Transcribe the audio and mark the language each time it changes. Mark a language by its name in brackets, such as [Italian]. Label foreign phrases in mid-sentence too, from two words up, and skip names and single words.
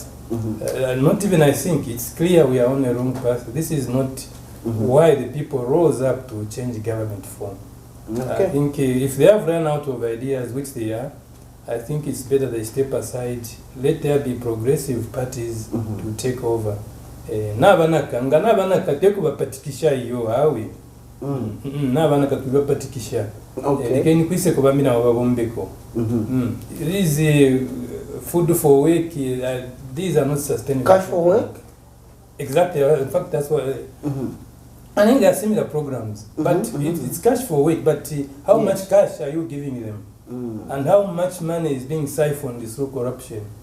[English] Not even I think. It's clear we are on the wrong path. This is not why the people rose up to change the government form. Okay. I think if they have run out of ideas, which they are, I think it's better they step aside. Let there be progressive parties to take over. [Bemba] Nabanaka tekubapatikisha iyo awe. Nabanaka tubapatikisha. [English] Okay. [Bemba] Lekeni kwise kubamina wababombeko. [English] It is food for work. These are not sustainable. Cash for work? Exactly. In fact, that's what. I think there are similar programs, but it's cash for work. But how much cash are you giving them? And how much money is being siphoned through corruption?